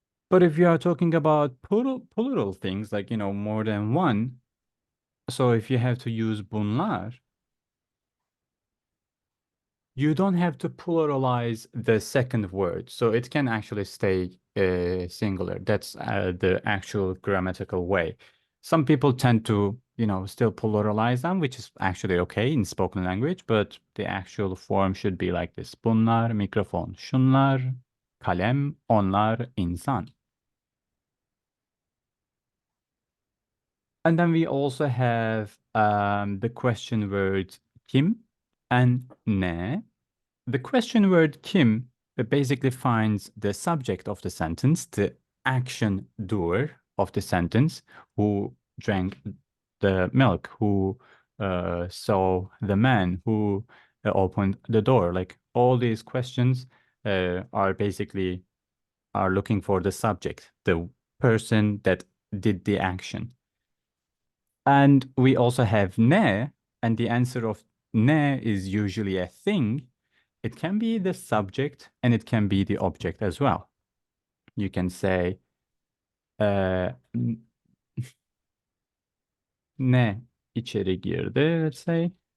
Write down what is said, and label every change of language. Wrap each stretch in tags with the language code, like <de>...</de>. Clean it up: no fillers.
<en>But if you are talking about plural things, like, more than one, so if you have to use bunlar, you don't have to pluralize the second word. So it can actually stay singular. That's the actual grammatical way. Some people tend to, still pluralize them, which is actually okay in spoken language, but the actual form should be like this.</en> <tr>Bunlar mikrofon, şunlar kalem, onlar insan.</tr> <en>And then we also have the question words kim and ne. The question word kim basically finds the subject of the sentence, the action doer of the sentence, who drank the milk, who saw the man, who opened the door. Like all these questions are basically looking for the subject, the person that did the action. And we also have ne, and the answer of ne is usually a thing. It can be the subject and it can be the object as well. You can say ne içeri girdi, let's say.</en>